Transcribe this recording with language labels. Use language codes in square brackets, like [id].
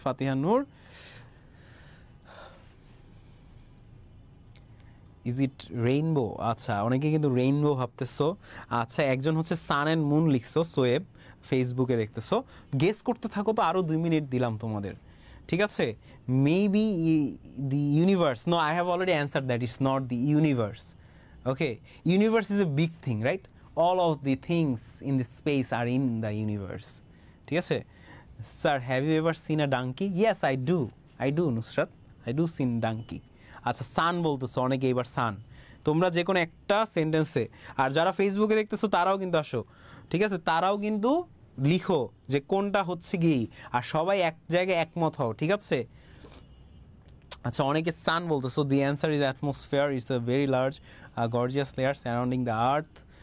[en] Fatiha Noor, is it rainbow? [bn] আচ্ছা, অনেকে কিন্তু রেইনবো ভাবতেছো। আচ্ছা, একজন হচ্ছে সান অ্যান্ড মুন লিখছো, সোয়েব ফেসবুকে দেখতেছো। গেস করতে থাকো তো, আরও 2 মিনিট দিলাম তোমাদের। ঠিক আছে, [en] Maybe the universe. No, I have already answer that is not the universe. Okay, universe is a big thing, right? All of the things in the space are in the universe. [bn] ঠিক আছে, [en] Sir, have you ever seen a donkey? Yes, I do, Nusrat, I do seen donkey. [bn] আচ্ছা, সান বলতেছো অনেকে, এবার সান। তোমরা যে কোনো একটা সেন্টেন্সে, আর যারা ফেসবুকে দেখতেছো তারাও কিন্তু আসো, ঠিক আছে, তারাও কিন্তু লিখো যে কোনটা হচ্ছে কি, আর সবাই এক জায়গায় একমত হও, ঠিক আছে। আচ্ছা, অনেকে সান বলতেছো। [en] The answer is atmosphere, it's a very large gorgeous layer surrounding the earth.